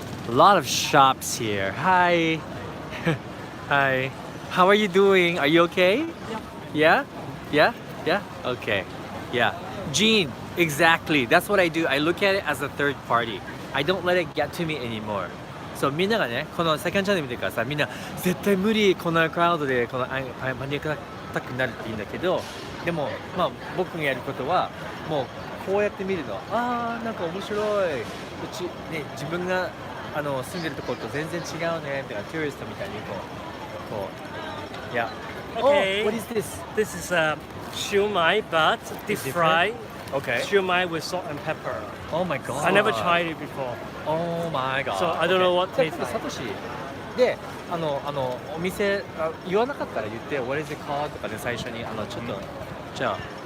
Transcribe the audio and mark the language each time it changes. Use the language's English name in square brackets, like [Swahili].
[English] A lot of shops here. Hi. Hi. How are you doing? Are you okay? Yeah? Yeah? Yeah? Okay. Yeah. Gene, exactly. That's what I do. I look at it as a third party. I don't let it get to me anymore. [Japanese] So みんながね、このセカンドチャンネル見てるからさ、みんな絶対無理、このクラウドでこのパニックアタックになるって言うんだけど、でもまあ僕がやることはもうこうやって見るの。ああ、なんか面白い。うちね、自分が住んでるところと全然違うねってか、トゥーリストみたいにこう、yeah. [English] Okay. Oh, what is this? This is shumai, but deep fried. Okay. Shumai with salt and pepper. Oh my god. I never tried it before. Oh my god. So I don't know what tastes like. [Japanese] サトシで、お店言わなかったら言って、 What is it called? とかで最初にちょっと、じゃあ。